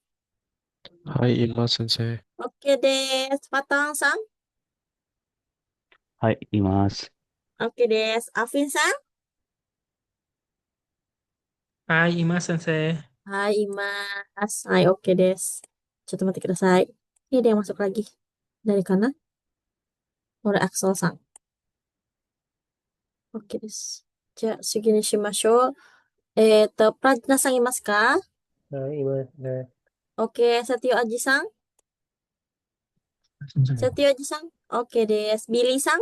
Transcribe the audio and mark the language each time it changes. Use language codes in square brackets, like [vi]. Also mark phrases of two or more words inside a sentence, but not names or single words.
[ja] はい、います先生。 OK です。パタンさん。はい、います。 OK です。アフィンさはい、います、先生。ん。はい、います。はい、OK です。ちょっと待ってください。 [id] ini ada yang masuk lagi. Dari kanan. Oleh Axel さん。 [ja] OK です。じゃあ、次にしましょう。プラチナさんいますか？はい、いますね。 OK、サティオアジさん。先生。サティオアジさん。OK です。ビリーさん。